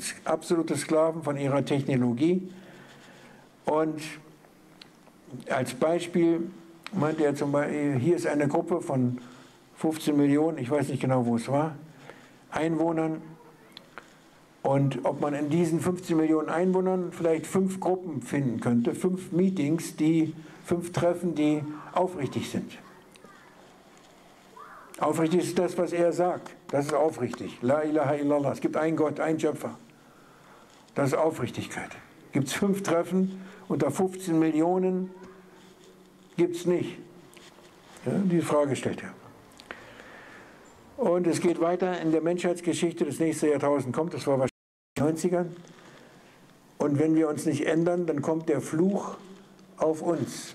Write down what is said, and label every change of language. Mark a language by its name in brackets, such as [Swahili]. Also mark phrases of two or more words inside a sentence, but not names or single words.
[German] Absolute Sklaven von ihrer Technologie. Und als Beispiel meinte er zum Beispiel, hier ist eine Gruppe von 15 Millionen, ich weiß nicht genau, wo es war, Einwohnern. Und ob man in diesen 15 Millionen Einwohnern vielleicht 5 Gruppen finden könnte, 5 Meetings, 5 Treffen, die aufrichtig sind. Aufrichtig ist das, was er sagt. Das ist aufrichtig. [Arabic] لا إله إلا الله. [German] Es gibt einen Gott, einen Schöpfer. Das ist Aufrichtigkeit. Gibt es 5 Treffen unter 15 Millionen? Gibt es nicht. Ja, die Frage stellt er. Und es geht weiter in der Menschheitsgeschichte. Das nächste Jahrtausend kommt, das war wahrscheinlich in den 90ern. Und wenn wir uns nicht ändern, dann kommt der Fluch auf uns.